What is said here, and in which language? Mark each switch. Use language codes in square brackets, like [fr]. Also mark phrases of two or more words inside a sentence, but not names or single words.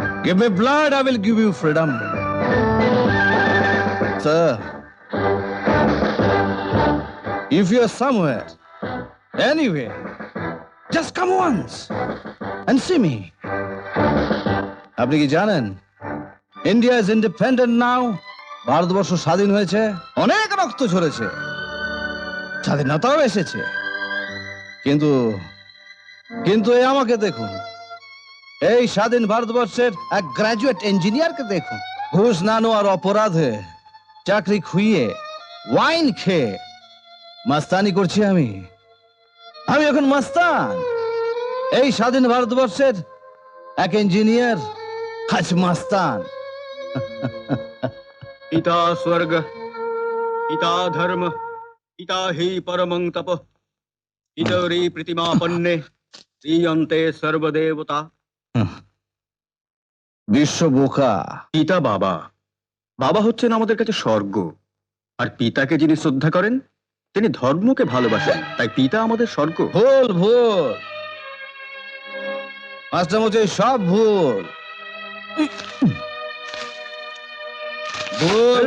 [en] Give me blood, I will give you freedom. Sir, if you are somewhere, anywhere, just come once and see me. [bn] আপনি কি জানেন [en] India is independent now? [bn] ভারতবর্ষ স্বাধীন হয়েছে, অনেক রক্ত ঝরেছে, স্বাধীনতাও এসেছে, কিন্তু কিন্তু এই আমাকে দেখুন, এই স্বাধীন ভারতবর্ষের এক গ্রাজুয়েট ইঞ্জিনিয়ারকে দেখুন, ঘুষ না নেওয়ার অপরাধে চাকরি খুইয়ে ওয়াইন খেয়ে মাস্তানি করছি আমি এখন মাস্তান। এই স্বাধীন ভারতবর্ষের এক ইঞ্জিনিয়ার আজ মাস্তান। [sa] पिता स्वर्ग पिता धर्म पिता हि परमं तप पितरि प्रतिमापन्ने श्रीयन्ते सर्वदेवता। [bn] বিশ্ব বোকা। পিতা বাবা, বাবা হচ্ছেন আমাদের কাছে স্বর্গ, আর পিতাকে যিনি শ্রদ্ধা করেন তিনি ধর্মকে ভালোবাসেন, তাই পিতা আমাদের স্বর্গ। ভুল ভুল মাস্টারমশাই, সব ভুল ভুল।